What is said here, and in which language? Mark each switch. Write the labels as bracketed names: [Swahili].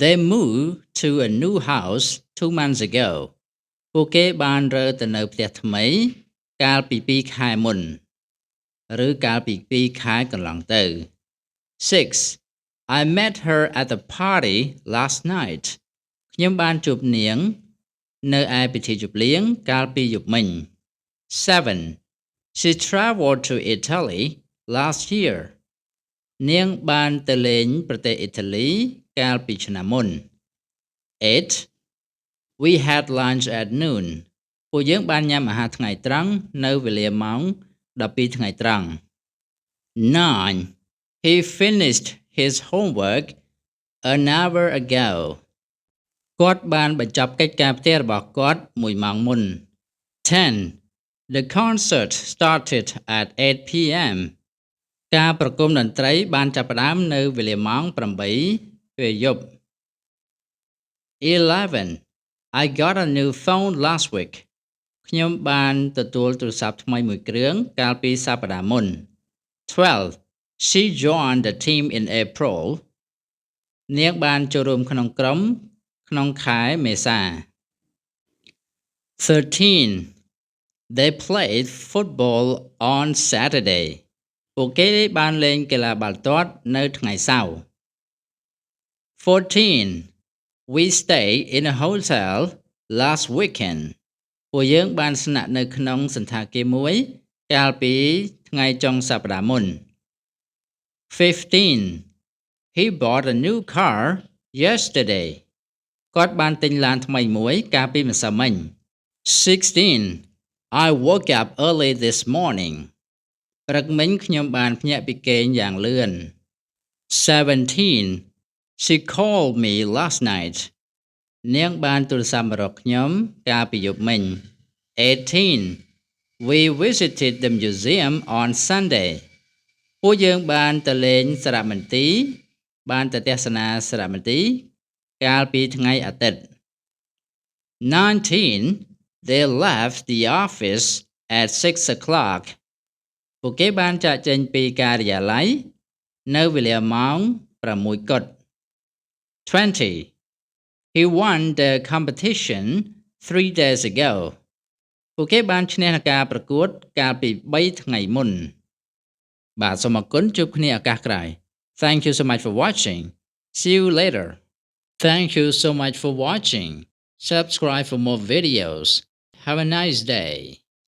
[English] They moved to a new house 2 months ago. [Khmer] ពួកគេបានរើទៅនៅផ្ទះថ្មីកាលពី2ខែមុនឬកាលពី2ខែកន្លងទៅ 6. [English] I met her at the party last night. [Khmer] ខ្ញុំបានជួបនាងនៅឯពិធីជប់លៀងកាលពីយប់មិញ 7. [English] She traveled to Italy last year. [Khmer] នាងបានទៅលេងប្រទេសអ៊ីតាលីកាលពីឆ្នាំមុន 8. [English] We had lunch at noon. [Khmer] ពួកយើងបានញ៉ាំអាហារថ្ងៃត្រង់នៅវេលាម៉ោង12ថ្ងៃត្រង់ 9. [English] He finished his homework an hour ago. [Khmer] គាត់បានបញ្ចប់កិច្ចការផ្ទះរបស់គាត់1ម៉ោងមុន 10. [English] The concert started at 8 p.m. [Khmer] ការប្រគំតន្ត្រីបានចាប់ផ្ដើមនៅវេលាម៉ោង 8 ពេលយប់ 11. [English] I got a new phone last week. [Khmer] ខ្ញុំបានទទួលទូរស័ព្ទថ្មីមួយគ្រឿងកាលពីសប្តាហ៍មុន 12. [English] She joined the team in April. [Khmer] នាងបានចូលរួមក្នុងក្រុមក្នុងខែមេសា 13. [English] They played football on Saturday. [Khmer] ពួកគេបានលេងកីឡាបាល់ទាត់នៅថ្ងៃសៅរ៍ 14. [English] We stayed in a hotel last weekend. [Khmer] ពួកយើងបានស្នាក់នៅក្នុងសណ្ឋាគារមួយកាលពីថ្ងៃចុងសប្តាហ៍មុន 15. [English] He bought a new car yesterday. [Khmer] គាត់បានទិញឡានថ្មីមួយកាលពីម្សិលមិញ 16. [English] I woke up early this morning. [Khmer] ព្រឹកមិញខ្ញុំបានភ្ញាក់ពីគេងយ៉ាងលឿន 17. [English] She called me last night. [Khmer] នាងបានទូរស័ព្ទមករកខ្ញុំកាលពីយប់មិញ 18. [English] We visited the museum on Sunday. [Khmer] ពួកយើងបានទៅលេងសារមន្ទីរបានទៅទស្សនាសារមន្ទីរកាលពីថ្ងៃអាទិត្យ 19. [English] They left the office at 6 o'clock. [Khmer] ពួកគេបានចាកចេញពីការិយាល័យនៅវេលាម៉ោង 6 កុដិ 20. [English] He won the competition 3 days ago. [Khmer] ពួកគេបានឈ្នះការប្រកួតកាលពី 3 ថ្ងៃមុន បាទសូមអរគុណជួបគ្នាឱកាសក្រោយ [English] Thank you so much for watching. See you later. Thank you so much for watching. Subscribe for more videos. Have a nice day.